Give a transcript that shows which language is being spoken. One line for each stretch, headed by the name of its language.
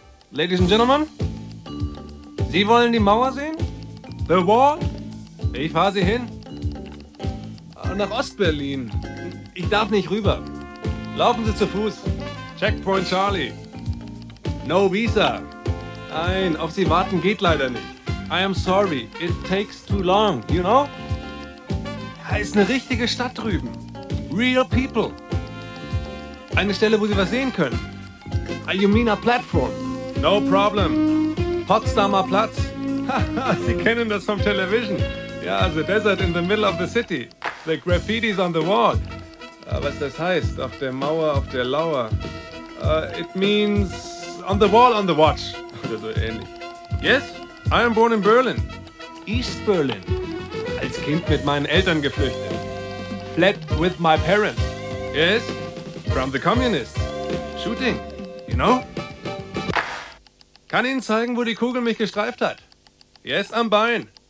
English: Ladies and Gentlemen,
German: Sie wollen die Mauer sehen?
English: The Wall?
German: Ich fahre Sie hin. Nach Ost-Berlin. Ich darf nicht rüber. Laufen Sie zu Fuß.
English: Checkpoint Charlie. No Visa.
German: Nein, auf Sie warten geht leider nicht.
English: I am sorry, it takes too long, you know?
German: Da ist eine richtige Stadt drüben.
English: Real people.
German: Eine Stelle, wo Sie was sehen können.
English: You mean a platform? No problem.
German: Potsdamer Platz. Sie kennen das vom Television.
English: Ja, the desert in the middle of the city. The graffiti's on the wall.
German: Was das heißt, auf der Mauer, auf der Lauer.
English: It means on the wall, on the watch.
German: Oder so ähnlich.
English: Yes? I am born in Berlin. East Berlin.
German: Als Kind mit meinen Eltern geflüchtet.
English: Fled with my parents. Yes? From the communists. Shooting. You know?
German: Kann Ihnen zeigen, wo die Kugel mich gestreift hat.
English: Yes,
German: am Bein.